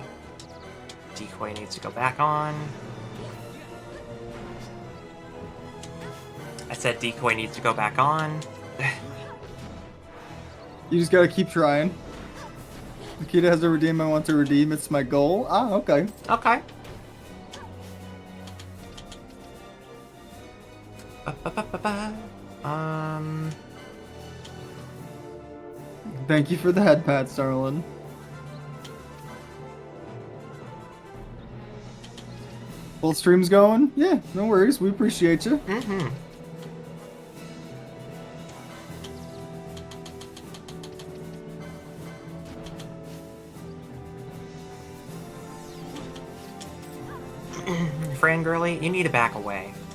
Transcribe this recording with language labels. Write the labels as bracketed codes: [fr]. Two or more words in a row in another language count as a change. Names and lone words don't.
[en] Decoy needs to go back on. I said decoy needs to go back on. You just gotta keep trying. Nikita has a redeem I want to redeem. It's my goal. Ah, okay. Okay. Ba-ba-ba-ba-ba. Thank you for the head pat, Starlin. Full stream's going? Yeah, no worries. We appreciate you. Mm-hmm. Frangirly, you need to back away.